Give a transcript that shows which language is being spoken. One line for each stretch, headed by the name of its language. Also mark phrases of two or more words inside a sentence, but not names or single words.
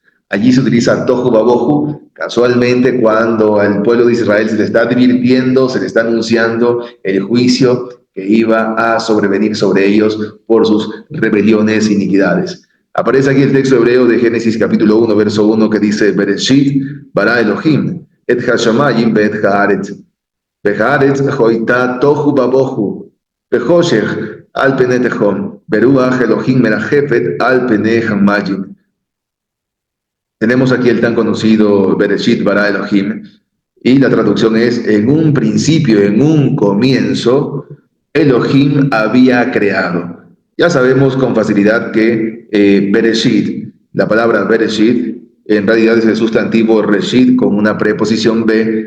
Spanish: Allí se utiliza
Hebrew: תוהו ובוהו
Spanish: casualmente cuando al pueblo de Israel se le está advirtiendo, se le está anunciando el juicio que iba a sobrevenir sobre ellos por sus rebeliones e iniquidades. Aparece aquí el texto hebreo de Génesis capítulo 1, verso 1, que dice:
Hebrew: בראשית ברא אלוהים את השמים ואת הארץ והארץ היתה תוהו ובוהו וחושך על פני תהום ורוח אלוהים מרחפת על פני המים.
Spanish: Tenemos aquí el tan conocido
Hebrew: בראשית ברא אלוהים,
Spanish: y la traducción es: en un principio, en un comienzo, Elohim había creado. Ya sabemos con facilidad que Bereshit, la palabra Bereshit, en realidad es el sustantivo Reshit con una preposición be.